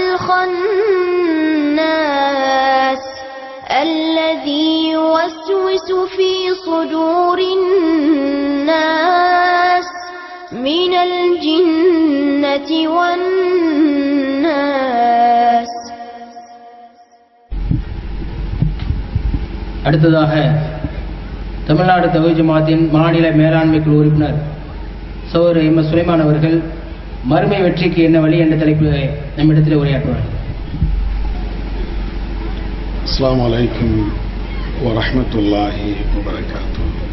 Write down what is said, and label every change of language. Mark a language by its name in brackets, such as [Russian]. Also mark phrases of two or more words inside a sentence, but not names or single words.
[Arabic] الخناس الذي يوسوس في صدور الناس من الجنة والناس. [Tamil] அடுத்ததாக தமிழ்நாடு தௌஹீத் ஜமாத்தின் மாநில மேலாண்மை குழு உறுப்பினர் சகோதரர் எம். சுலைமான் அவர்கள் மறுமை வெற்றிக்கு என்ன வழி என்ற தலைப்பில் நம்மிடத்தில் உரையாற்றுவார். [Arabic] السلام عليكم ورحمة الله وبركاته.